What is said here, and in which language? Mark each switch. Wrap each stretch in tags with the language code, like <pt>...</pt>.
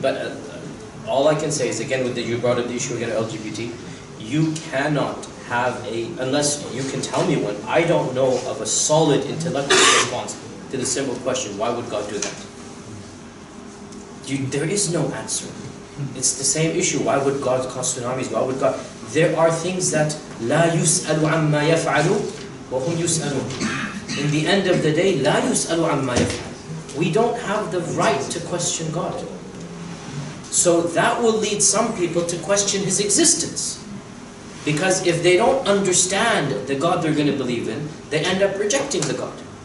<en>But all I can say is, again, you brought up the issue again of LGBT, you cannot have unless you can tell me one, I don't know of a solid intellectual response to the simple question, why would God do that? There is no answer. It's the same issue. Why would God cause tsunamis? Why would God? There are things that</en> <ar>لا يسأل عما يفعل وهم يسألون.</ar> <en>In the end of the day,</en> <ar>لا يسأل عما يفعل.</ar> <en>We don't have the right to question God. So that will lead some people to question his existence. Because if they don't understand the God they're going to believe in, they end up rejecting the God.</en>